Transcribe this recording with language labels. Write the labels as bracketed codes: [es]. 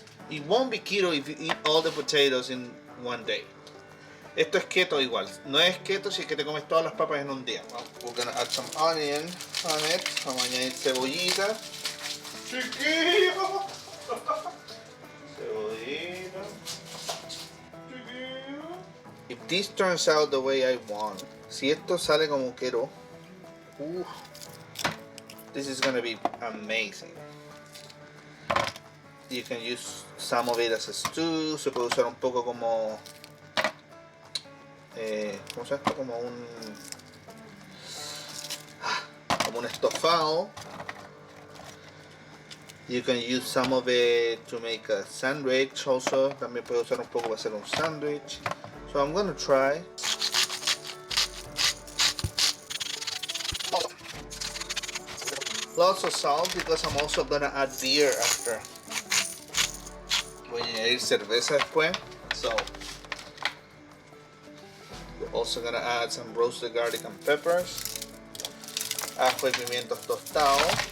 [en] It won't be keto if you eat all the potatoes in one day. [es] Esto es keto igual. No es keto si es que te comes todas las papas en un día. [en] We're gonna add some onion on it. [es] Vamos a añadir cebollita. Chiquillo. Cebollita. Chiquillo. [en] If this turns out the way I want, [es] si esto sale como quiero, [en] this is gonna be amazing. You can use some of it as a stew. [es] Se puede usar un poco como ¿cómo se llama esto? Como un estofado. [en] You can use some of it to make a sandwich also. [es] También puede usar un poco para hacer un sandwich. [en] So I'm gonna try. Lots of salt because I'm also gonna add beer after. [es] Voy a añadir cerveza después. [en] So we're also gonna add some roasted garlic and peppers. [es] Ajo y pimientos tostados.